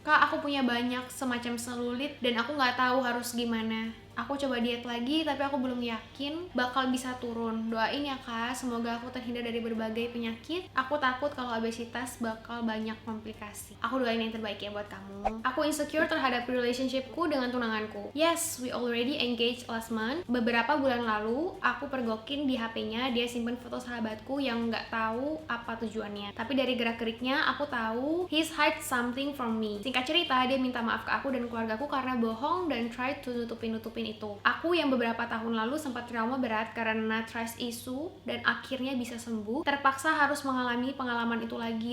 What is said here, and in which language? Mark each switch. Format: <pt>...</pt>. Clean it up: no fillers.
<id>Kak, aku punya banyak semacam selulit dan aku gak tahu harus gimana. Aku coba diet lagi, tapi aku belum yakin bakal bisa turun. Doain ya kak, semoga aku terhindar dari berbagai penyakit. Aku takut kalau obesitas bakal banyak komplikasi. Aku doain yang terbaik ya buat kamu. Aku insecure terhadap relationshipku dengan tunanganku.</id> <en>Yes, we already engaged last month.</en> <id>Beberapa bulan lalu, aku pergokin di HP-nya, dia simpen foto sahabatku yang nggak tahu apa tujuannya. Tapi dari gerak-geriknya, aku tahu</id> <en>he's hide something from me.</en> <id>Singkat cerita, dia minta maaf ke aku dan keluargaku karena bohong dan</id> <en>try to</en> <id>nutupin itu. Aku yang beberapa tahun lalu sempat trauma berat karena trust issue dan akhirnya bisa sembuh, terpaksa harus mengalami pengalaman itu lagi.</id>